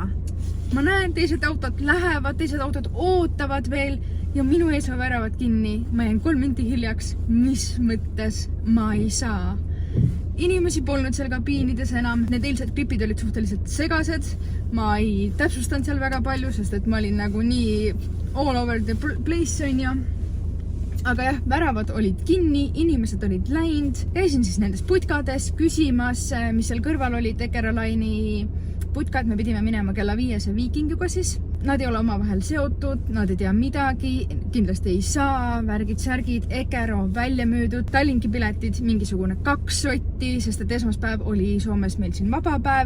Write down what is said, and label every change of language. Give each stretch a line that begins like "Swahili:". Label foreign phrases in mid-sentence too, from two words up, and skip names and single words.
Estonian: Ma näen, teised autod lähevad, teised autod ootavad veel ja minu ees on väravad kinni. Ma jäin 3 minti hiljaks, mis mõttes ma ei saa. Inimesi polnud seal kabiinides enam. Need eilsed klipid olid suhteliselt segased. Ma ei täpsustanud seal väga palju, sest et ma olin nagu nii
English: all over the place
Estonian: on ja. Aga jah, väravad olid kinni, inimesed olid läinud. Käisin siis nendes putkades küsimas, mis seal kõrval oli Ekeroline'i putkad. Me pidime minema kella 5 Vikingiga siis. nad ei ole omavahel seotud, nad ei tea midagi, kindlasti ei saa, värgid-särgid, Ekero välja müüdud, Tallinki piletid mingisugune 2 sotti, sest et esmaspäev oli Soomes meil siin vabapäev.